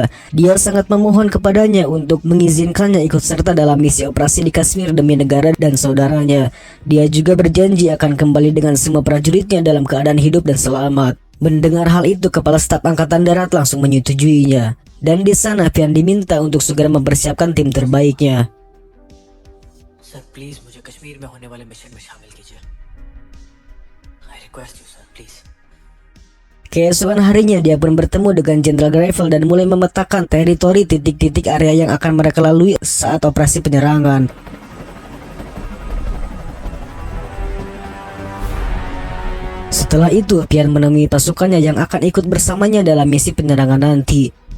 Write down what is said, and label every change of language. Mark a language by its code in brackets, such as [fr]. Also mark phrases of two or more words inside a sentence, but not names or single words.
[id] Dia sangat memohon kepadanya untuk mengizinkannya ikut serta dalam misi operasi di Kashmir demi negara dan saudaranya. Dia juga berjanji akan kembali dengan semua prajuritnya dalam keadaan hidup dan selamat. Mendengar hal itu, Kepala Staf Angkatan Darat langsung menyetujuinya. Dan di sana Vian diminta untuk segera mempersiapkan tim terbaiknya. [en] sir please [hi] मुझे कश्मीर में होने वाले मिशन में शामिल कीजिए। [en] I request you sir, please. [id] Keesokan harinya dia pun bertemu dengan Jenderal Greifel dan mulai memetakan teritori titik-titik area yang akan mereka lalui saat operasi penyerangan. Setelah itu, Pian menemui pasukannya yang akan ikut bersamanya dalam misi penyerangan nanti.